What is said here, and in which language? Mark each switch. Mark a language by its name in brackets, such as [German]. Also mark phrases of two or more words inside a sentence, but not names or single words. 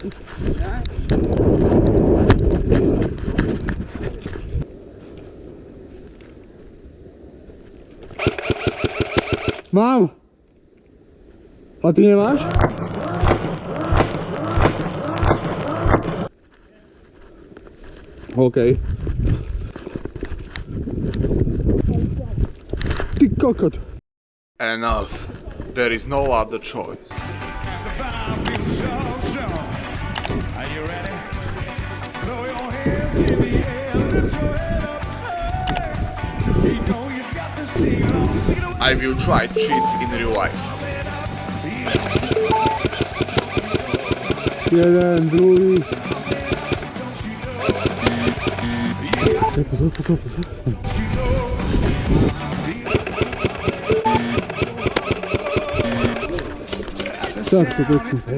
[Slovak] Mám! A ty nemáš? OK. Ty kokot! [English] Enough. There is no other choice. I will try cheats in real life. [Slovak] Jeden, druhý. Tak to pekne.